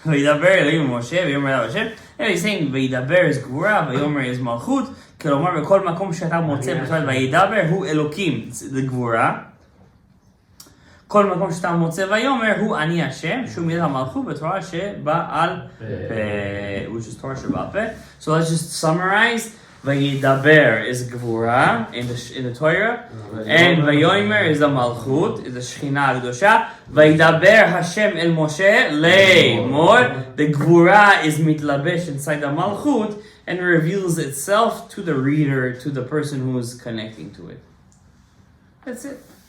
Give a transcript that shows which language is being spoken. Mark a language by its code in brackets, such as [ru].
[he] וידבר אלוהים עם משה ויאמר אליו השם. [en] And he's saying וידבר is גבורה ויאמר is מלכות. [he] כלומר בכל מקום שאתה מוצא בכלל וידבר הוא אלוקים, זה גבורה. כל מקום שאתה מוצא ויאמר הוא אני השם, שהוא מידת המלכות בתורה שבעל פה. [en] which is Torah שבעל פה. So let's just summarize. Vayidaber is Gvura in the Torah, and Vayomer is the Malchut, is the Shechina Kedosha. [he] Vayidaber Hashem el Moshe le'mor. [en] The Gvura is mitlabesh inside the Malchut and reveals itself to the reader, to the person who is connecting to it. That's it.